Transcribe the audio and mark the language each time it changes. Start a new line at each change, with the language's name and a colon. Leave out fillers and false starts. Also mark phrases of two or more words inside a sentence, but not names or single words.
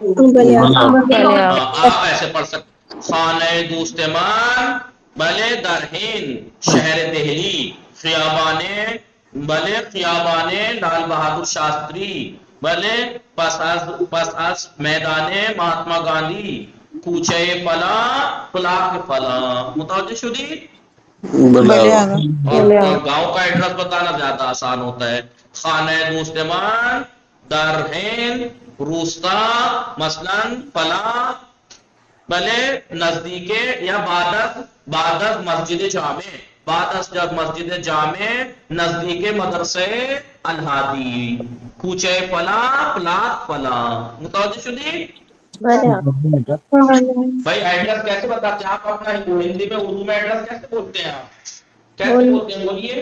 Urdu: آپ ایسے پڑھ سکتے
Persian: خانہ دوست مان بلے در ہند شہر دہلی خیابان لال بہادر شاستری بلے پس از میدان مہاتما گاندھی کوچہ فلاں پلاک فلاں. متوجہ شدی؟
Urdu: اور گاؤں کا ایڈریس بتانا زیادہ آسان ہوتا ہے.
Persian: خانہ دوستمان در ہند روستا مثلا فلاں بلے نزدیک یا بعد از مسجد جامع نزدیک مدرسے الہادی کوچہ فلاں پلاک فلاں. متوجہ شدی؟
Urdu: بھائی ایڈریس کیسے بتاتے ہیں آپ اپنا ہندی میں اردو میں ایڈریس کیسے بولتے ہیں آپ کیسے بولتے ہیں بولیے؟